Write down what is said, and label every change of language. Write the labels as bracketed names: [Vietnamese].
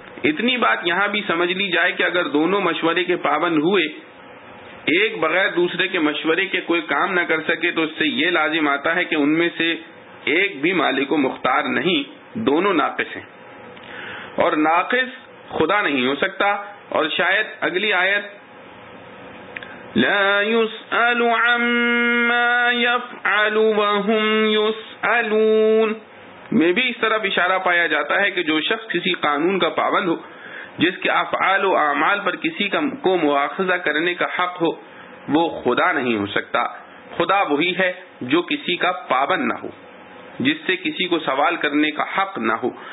[Urdu] اتنی بات یہاں بھی سمجھ لی جائے کہ اگر دونوں مشورے کے پابند ہوئے، ایک بغیر دوسرے کے مشورے کے کوئی کام نہ کر سکے، تو اس سے یہ لازم آتا ہے کہ ان میں سے ایک بھی مالک و مختار نہیں، دونوں ناقص ہیں، اور ناقص خدا نہیں ہو سکتا. اور شاید اگلی آیت [Arabic] لا يسأل عما يفعل وهم يسألون [Urdu] میں بھی اس طرح اشارہ پایا جاتا ہے کہ جو شخص کسی قانون کا پابند ہو، جس کے افعال و اعمال پر کسی کو مؤاخذہ کرنے کا حق ہو، وہ خدا نہیں ہو سکتا. خدا وہی ہے جو کسی کا پابند نہ ہو، جس سے کسی کو سوال کرنے کا حق نہ ہو.